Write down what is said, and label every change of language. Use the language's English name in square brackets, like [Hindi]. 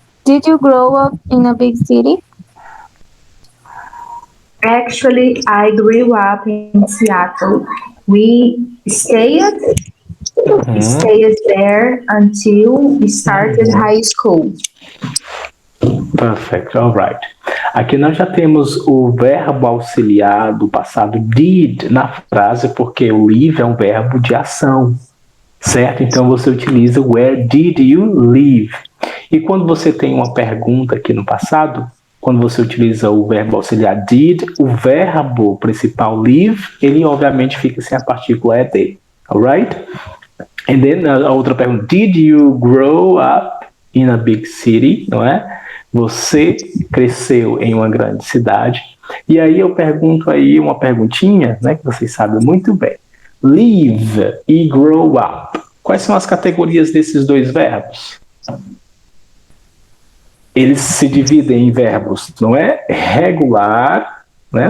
[English] Did you grow up in a big city? Actually, I grew up in Seattle. We stayed there until we started high school. Perfect, all right. [Portuguese] Aqui nós já temos o verbo auxiliar do passado did na frase, porque o live é um verbo de ação, certo? Então você utiliza [English] where did you live? [Portuguese] E quando você tem uma pergunta aqui no passado, quando você utiliza o verbo auxiliar did, o verbo principal live, ele obviamente fica sem a partícula ed, alright? [English] And then [Portuguese] a outra pergunta, [English] did you grow up in a big city? [Portuguese] Não é? Você cresceu em uma grande cidade. E aí eu pergunto aí uma perguntinha, né, que vocês sabem muito bem. Live e grow up. Quais são as categorias desses dois verbos? Eles se dividem em verbos, não é? Regular, né?